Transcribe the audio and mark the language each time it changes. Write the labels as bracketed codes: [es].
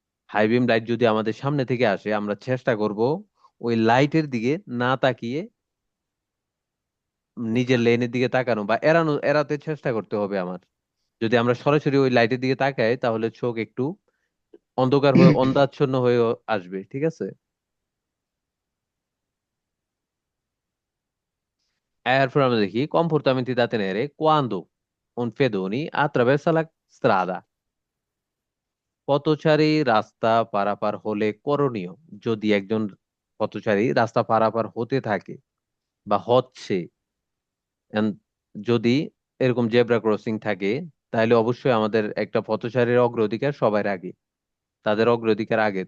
[bn] High beam light যদি আমাদের সামনে থেকে আসে, আমরা চেষ্টা করব ওই লাইটের দিকে না তাকিয়ে নিজের লেনের দিকে তাকানো বা এড়াতে চেষ্টা করতে হবে আমার। যদি আমরা সরাসরি ওই লাইটের দিকে তাকাই, তাহলে চোখ একটু অন্ধকার হয়ে অন্ধাচ্ছন্ন হয়ে আসবে। ঠিক আছে। এরপর আমরা দেখি [it] comportamenti da tenere quando un pedone attraversa la strada। [bn] পথচারী রাস্তা পারাপার হলে করণীয়: যদি একজন পথচারী রাস্তা পারাপার হতে থাকে বা হচ্ছে, and যদি এরকম জেব্রা ক্রসিং থাকে, তাহলে অবশ্যই আমাদের একটা পথচারীর অগ্রাধিকার সবার আগে, তাদের অগ্রাধিকার আগে।